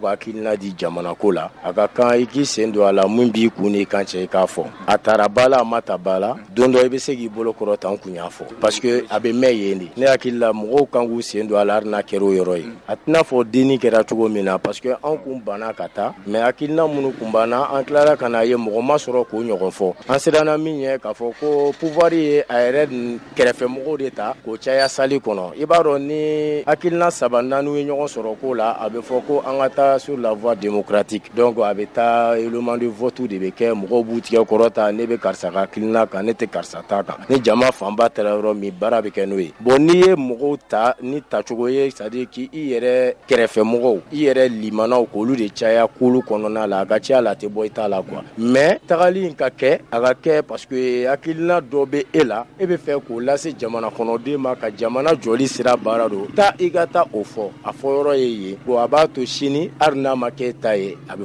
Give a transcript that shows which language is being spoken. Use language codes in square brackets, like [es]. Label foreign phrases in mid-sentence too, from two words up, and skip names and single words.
[bm] ka hakilina di jamana ko la a ka kan i k'i sen don a la mun b'i kun n'i kan cɛ i k'a fɔ a taara ba la a ma ta ba la don dɔ i bɛ se k'i bolo kɔrɔ ta n kun y'a fɔ [fr] parce que [bm] a bɛ mɛn yen de ne hakili la mɔgɔw kan k'u sen don a la hali n'a kɛra o yɔrɔ ye a tɛna fɔ denni kɛra cogo min na [fr] parce que [bm] an kun banna ka taa mais hakilina minnu kun banna an tilara ka na ye mɔgɔ ma sɔrɔ k'o ɲɔgɔn fɔ an siranna min ɲɛ k'a fɔ ko pouvoir ye a yɛrɛ kɛrɛfɛmɔgɔw de ta k'o caya sali kɔnɔ i b'a dɔn ni hakilina 3 4 ye ɲɔgɔn sɔrɔ ko la a bɛ fɔ ko an ka taa [fr] sur la voie démocratique [bm] donc a bɛ taa [fr] élément de vote [bm] de bɛ kɛ mɔgɔw b'u tigɛ kɔrɔta ne bɛ karisa ka hakilina kan ne tɛ karisa ta kan ni jama fanba taara yɔrɔ min baara bɛ kɛ n'o ye bon n'i ye mɔgɔw ta ni tacogo ye [fr] c'est à dire [bm] k'i yɛrɛ kɛrɛfɛmɔgɔw i yɛrɛ limanaw k'olu de caya kulu kɔnɔna la a ka ca la a tɛ bɔ i t'a la quoi mais tagali in ka kɛ a ka kɛ [fr] parce que [bm] hakilina dɔ bɛ e la e bɛ fɛ k'o lase jamana kɔnɔden ma ka jamana jɔli sira baara don taa i ka taa o fɔ a fɔ yɔrɔ ye yen bon a b'a to sini hali n'a ma kɛ ta ye a bɛ